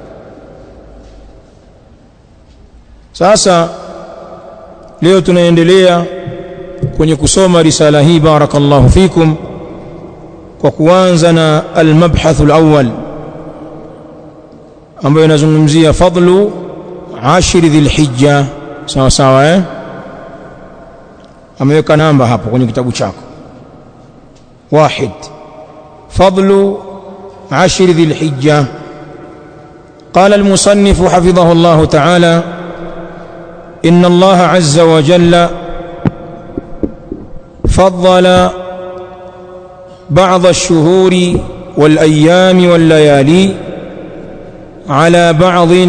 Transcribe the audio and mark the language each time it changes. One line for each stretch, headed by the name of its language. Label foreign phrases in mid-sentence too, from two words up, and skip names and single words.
Swahili: Sasa leo tunaendelea kwenye kusoma risala hii,
Arabic: بارك الله فيكم,
Swahili: kwa kuanza na
Arabic: المبحث الأول
Swahili: ambayo inazungumzia
Arabic: فضل عشر ذي الحجة.
Swahili: Sawa sawa, ameweka namba hapo kwenye kitabu chako.
Arabic: 1 فضل عشر ذي الحجة. قال المصنف حفظه الله تعالى: إن الله عز وجل فضل بعض الشهور والأيام والليالي على بعض